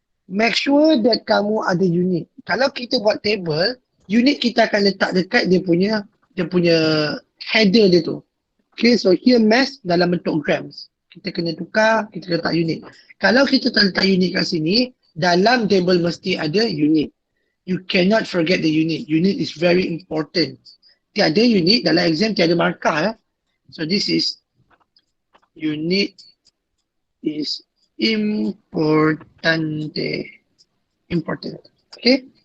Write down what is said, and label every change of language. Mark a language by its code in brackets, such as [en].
[en] Make sure that [ms] kamu ada unit. Kalau kita buat table, unit kita akan letak dekat dia punya header dia tu. Okay, so here mass dalam bentuk grams. Kita kena tukar, kita letak unit. Kalau kita tak letak unit kat sini, dalam table mesti ada unit. [en] You cannot forget the unit. Unit is very important. [ms] Tiada unit dalam exam, tiada markah. [en] So this is unit is important. Okay.